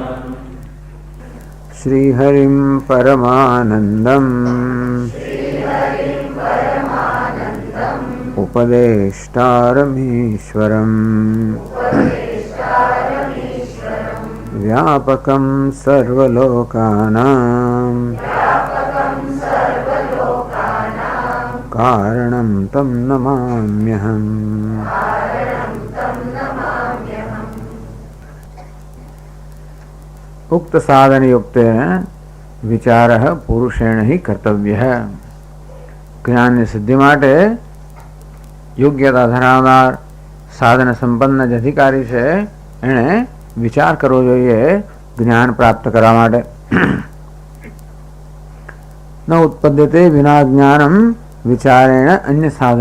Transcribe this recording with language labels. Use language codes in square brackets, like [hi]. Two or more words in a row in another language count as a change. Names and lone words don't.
[sa] श्रीहरिं परमानन्दम् उपदेष्टारमीश्वरम् व्यापकं सर्वलोकानां कारणं तं नमाम्यहम्। उक्त साधन युक्तेन विचारः पुरुषेण ही कर्तव्यः। [gu] જ્ઞાનની સિદ્ધિ માટે યોગ્યતા ધરાવનાર સાધન સંપન્ન જ અધિકારી છે એણે વિચાર કરવો જોઈએ જ્ઞાન પ્રાપ્ત કરવા માટે. [sa] ન ઉત્પદ્યતે વિના જ્ઞાનમ વિચારેણ અન્ય સાધન.